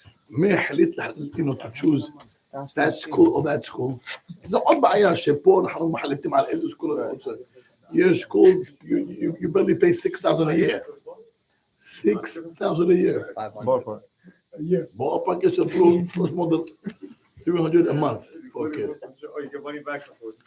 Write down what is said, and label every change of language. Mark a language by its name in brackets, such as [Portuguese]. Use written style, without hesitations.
[Hebrew] מי החליט [English] to choose that school or that school? [Hebrew] זה עוד בעיה שפה אנחנו מחליטים על איזה סקול אני רוצה. יש [English] school, you barely pay 6,000 a year. 6,000 a year. Ballpark. A year. Ballpark is plus more than 300 a month for a kid. Or you get money back before.